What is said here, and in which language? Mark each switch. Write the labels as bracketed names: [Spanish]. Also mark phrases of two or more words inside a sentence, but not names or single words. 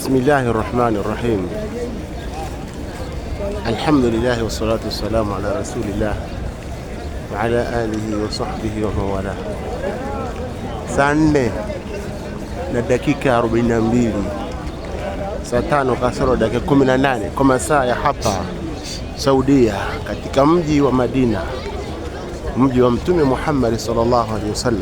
[Arabic] بسم الله الرحمن الرحيم. الحمد لله والصلاة والسلام على رسول الله وعلى آله وصحبه وموالاه. [Swahili] Saa 4 na dakika 42, saa 5 kasoro dakika 18 kwa masaa ya hapa Saudia, katika mji wa Madina, mji wa Mtume Muhammad [Arabic] صلى الله عليه وسلم.